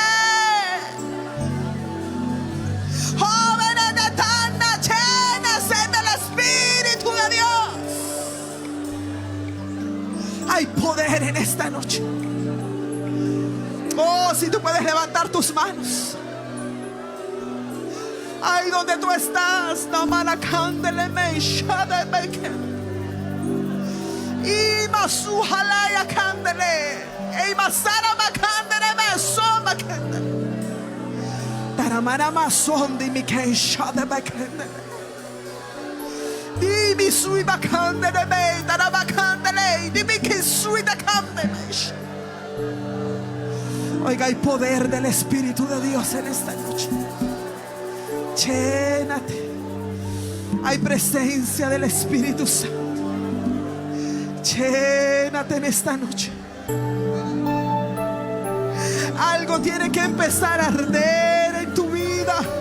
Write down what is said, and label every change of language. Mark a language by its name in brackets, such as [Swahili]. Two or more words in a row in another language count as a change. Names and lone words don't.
[Spanish] Jóvenes de Tana, llénese del Espíritu de Dios. Hay poder en esta noche. Oh, si tú puedes levantar tus manos. Ahí donde tú estás, Namana Candele Meisha de Beken. Y Masuhalaya Candele. Y Masara Macandele Mesoma Candele. Taramana Mason de Mikeisha de Beken. Di Misui Bacandele Be, Tarabacandele, di Mikisui de Candele. Oiga, hay poder del Espíritu de Dios en esta noche. Llénate. Hay presencia del Espíritu Santo. Llénate en esta noche. Algo tiene que empezar a arder en tu vida.